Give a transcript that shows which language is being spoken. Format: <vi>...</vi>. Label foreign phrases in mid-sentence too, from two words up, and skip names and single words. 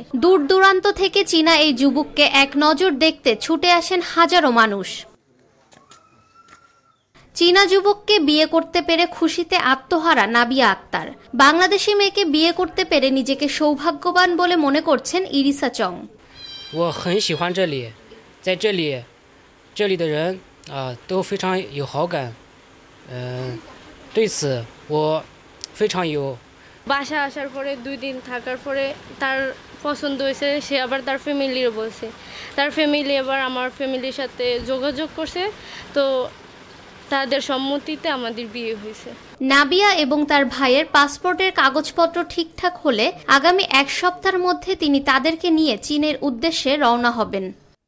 <bn>দূর দূরান্ত থেকে চীনা এই যুবককে এক নজর দেখতে ছুটে আসেন হাজারো মানুষ। চীনা যুবককে বিয়ে করতে পেরে খুশিতে আত্মহারা নাবিয়া আক্তার। বাংলাদেশি মেয়েকে বিয়ে করতে পেরে নিজেকে সৌভাগ্যবান বলে মনে করছেন ইরিসা চং।</bn> <zh>我很喜欢这里，在这里的人都非常有好感，对此我非常有。</zh> <bn>বাসা আসার পরে 2 দিন থাকার পরে তার পছন্দ হয়েছে, সে আবার তার ফ্যামিলিরও বলছে। তার ফ্যামিলি আবার আমার ফ্যামিলির সাথে যোগাযোগ করছে, তো তাদের সম্মতিতে আমাদের বিয়ে হয়েছে। নাবিয়া এবং তার ভাইয়ের পাসপোর্টের কাগজপত্র ঠিকঠাক হলে আগামী 1 সপ্তাহের মধ্যে তিনি তাদেরকে নিয়ে চীনের উদ্দেশ্যে রওনা হবেন।</bn>